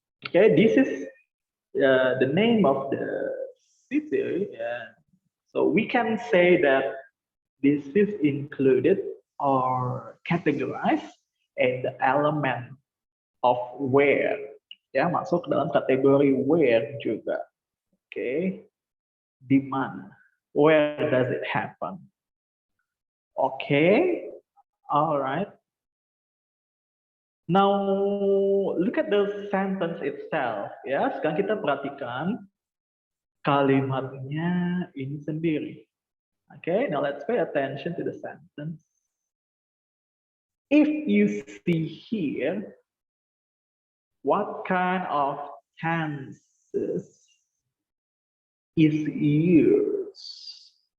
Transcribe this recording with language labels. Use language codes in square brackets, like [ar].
[en] Okay, this is the name of the city. So we can say that this is included or categorized in the element of where. [id] Ya, masuk ke dalam kategori where juga. [en] Oke. [id] Di mana? [en] Where does it happen? Okay, all right. Now look at the sentence itself. [id] Ya, sekarang kita perhatikan kalimatnya ini sendiri. [en] Okay, now let's pay attention to the sentence. If you see here, what kind of tenses is used?